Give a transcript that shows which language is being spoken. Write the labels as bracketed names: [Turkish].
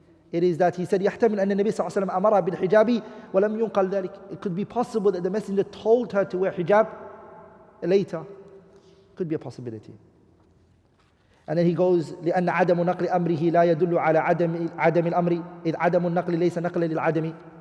[English] It is that he said, [Arabic] يحتمل أن النبي صلى الله عليه وسلم أمرها بالحجاب ولم ينقل ذلك. [English] It could be possible that the messenger told her to wear hijab later. Could be a possibility. And then he goes, [Arabic] لأن عدم نقل أمره لا يدل على عدم الأمر إذ عدم النقل ليس نقلا للعدم.